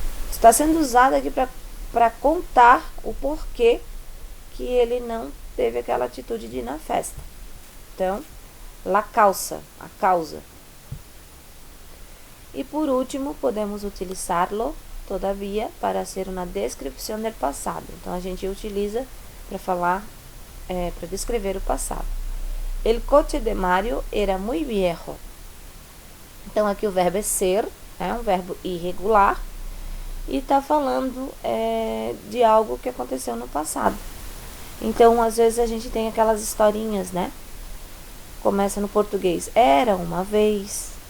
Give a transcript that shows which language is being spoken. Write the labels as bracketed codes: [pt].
[pt] Está sendo usado aqui para contar o porquê que ele não teve aquela atitude de ir na festa. Então, la causa, a causa. E por último, podemos utilizá-lo, todavia, para ser uma descrição do passado. Então, a gente utiliza para falar, para descrever o passado. [es] El coche de Mario era muy viejo. [pt] Então, aqui o verbo é ser, é um verbo irregular, e está falando de algo que aconteceu no passado. Então, às vezes a gente tem aquelas historinhas, né? Começa no português, era uma vez.